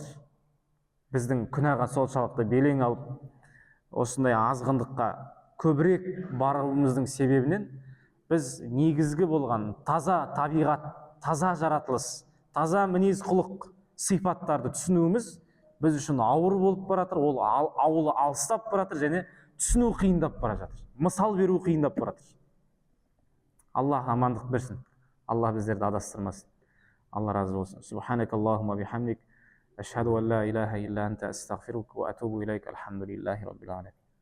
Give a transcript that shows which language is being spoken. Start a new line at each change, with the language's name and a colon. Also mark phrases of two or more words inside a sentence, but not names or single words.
Kazakh: Біздің күнәға соншалықты белең алып, осындай азғындыққа көбірек баруымыздың себебінен біз негізгі болған таза табиғат, таза жаратылыс, таза мінез құлық сипаттарды түсінуіміз біз үшін ауыр болып баратыр, ол ауылы алыстап баратыр және түсіну қиындап бара жатыр. Мысал беру қиындап баратыр. Аллах амандық берсін. Аллах біздерді адастырмасын.
Turkish: Allah razı olsun.
Arabic: سبحانك اللهم بحمدك. أشهد أن لا إله إلا أنت أستغفرك وأتوب إليك. الحمد لله رب العالمين.